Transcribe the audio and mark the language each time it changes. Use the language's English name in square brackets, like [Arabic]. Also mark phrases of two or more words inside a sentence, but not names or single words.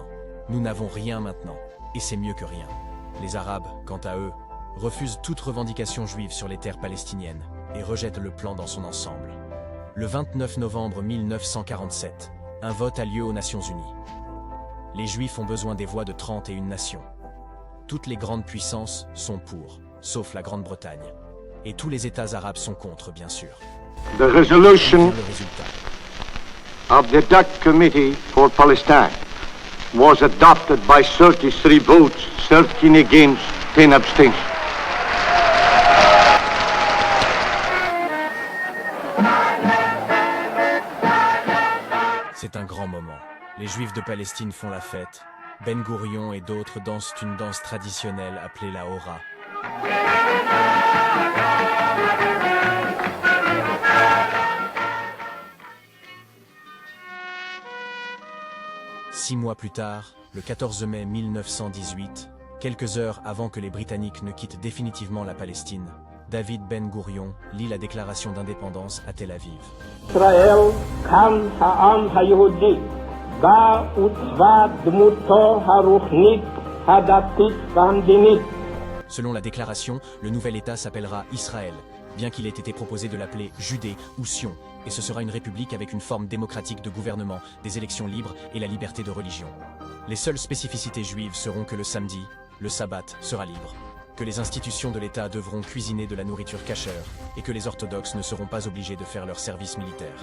[French] Nous n'avons rien maintenant, et c'est mieux que rien ». Les Arabes, quant à eux, refusent toute revendication juive sur les terres palestiniennes et rejettent le plan dans son ensemble. Le 29 novembre 1947, un vote a lieu aux Nations Unies. Les Juifs ont besoin des voix de 31 nations. Toutes les grandes puissances sont pour, sauf la Grande-Bretagne. Et tous les États arabes sont contre, bien sûr. [English] The resolution of the DAC Committee for Palestine was adopted by 33 votes, 13 against, 10 abstentions. [French] C'est un grand moment. Les Juifs de Palestine font la fête. Ben Gourion et d'autres dansent une danse traditionnelle appelée la Hora. Six mois plus tard, le 14 mai 1918, quelques heures avant que les Britanniques ne quittent définitivement la Palestine, David Ben Gourion lit la déclaration d'indépendance à Tel Aviv. [Hebrew] ישראל כאן העם היהודי בה עוצבה דמותו הרוחנית הדתית והמדינית. [French] Selon la déclaration, le nouvel État s'appellera Israël, bien qu'il ait été proposé de l'appeler Judée ou Sion, et ce sera une république avec une forme démocratique de gouvernement, des élections libres et la liberté de religion. Les seules spécificités juives seront que le samedi, le sabbat, sera libre, que les institutions de l'État devront cuisiner de la nourriture kosher, et que les orthodoxes ne seront pas obligés de faire leur service militaire.